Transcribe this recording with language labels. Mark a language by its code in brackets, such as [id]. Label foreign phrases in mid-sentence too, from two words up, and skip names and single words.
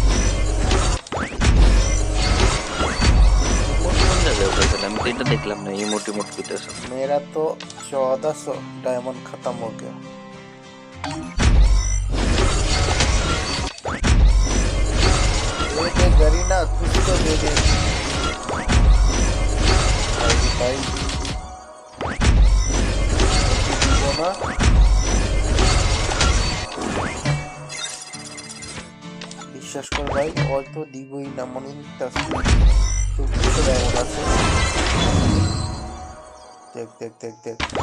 [bn] আমি তো এটা দেখলাম না, ইমোট ইমোট কইতেছ। [hi] मेरा तो 1400 डायमंड खत्म हो गया। दे दे गरीना, कुछ तो दे दे भाई भाई। [bn] দিব না, বিশ্বাস কর ভাই, হয়তো দিবই না মনে হইতাছে। 2400 ডায়মন্ড আছে, দেখ দেখ দেখ দেখ।